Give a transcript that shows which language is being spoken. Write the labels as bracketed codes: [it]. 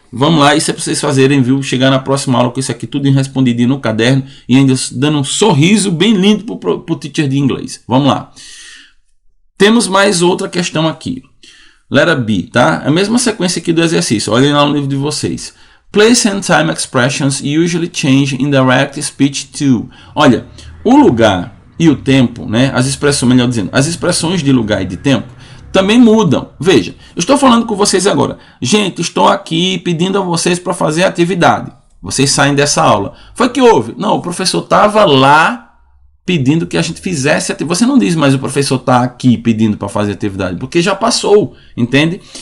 [pt] Vamos lá, isso é para vocês fazerem, viu? Chegar na próxima aula com isso aqui tudo respondidinho no caderno e ainda dando um sorriso bem lindo para o teacher de inglês. Vamos lá. Temos mais outra questão aqui. Letra B, tá? A mesma sequência aqui do exercício. Olhem lá no livro de vocês. [en] Place and time expressions usually change in direct speech too. [pt] Olha, o lugar e o tempo, né? As expressões, melhor dizendo, as expressões de lugar e de tempo também mudam. Veja, eu estou falando com vocês agora. Gente, estou aqui pedindo a vocês para fazer a atividade. Vocês saem dessa aula. Foi que houve? Não, o professor estava lá pedindo que a gente fizesse a atividade. Você não diz, mas o professor está aqui pedindo para fazer a atividade, porque já passou, entende?